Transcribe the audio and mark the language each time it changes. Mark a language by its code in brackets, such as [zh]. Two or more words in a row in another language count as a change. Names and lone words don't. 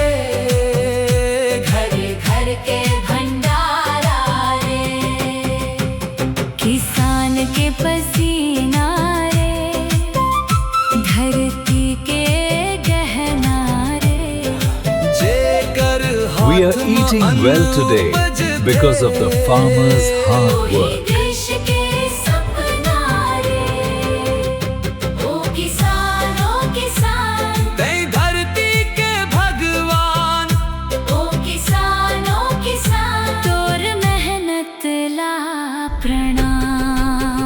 [hne] घर घर के भंडारा रे, किसान के पसीना रे, धरती के गहना रे, जेकर [en] We are [hne] हाथ में [en] eating [hne] अन्न [en] well today [hne] उपज [en] because of the [hne] थे। [en] farmers' hard [hne] ओही [en] work. [hne] देश के सपना रे। ओ किसान तै धरती के भगवान, ओ किसान तोर मेहनत ला प्रणाम।